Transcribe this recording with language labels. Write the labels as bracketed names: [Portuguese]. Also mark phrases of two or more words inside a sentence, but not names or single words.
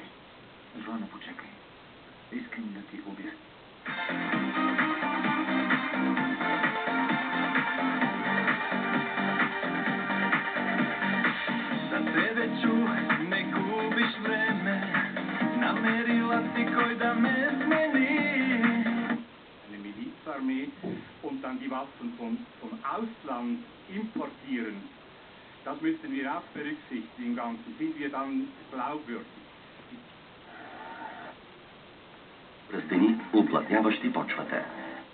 [Bulgarian] Жоана, почекай. Искам да ти обясня. За тебе чух, не губиш време, намерила си кой да ме смени. [German] Eine Milizarmee und dann die Waffen vom Ausland importieren. Das müssen wir auch berücksichtigen im Ganzen. Sind wir dann glaubwürdig? [Bulgarian] Пръстени, уплътняващи почвата.